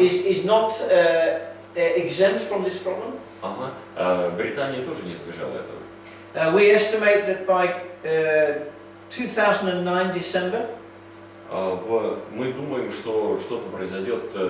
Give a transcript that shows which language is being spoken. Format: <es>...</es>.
<en>Is not exempt from this problem.</en> <ru>Британия тоже не избежала этого.</ru> <en>We estimate that by 2009 December.</en> <ru>Мы думаем, что что-то произойдет.</ru>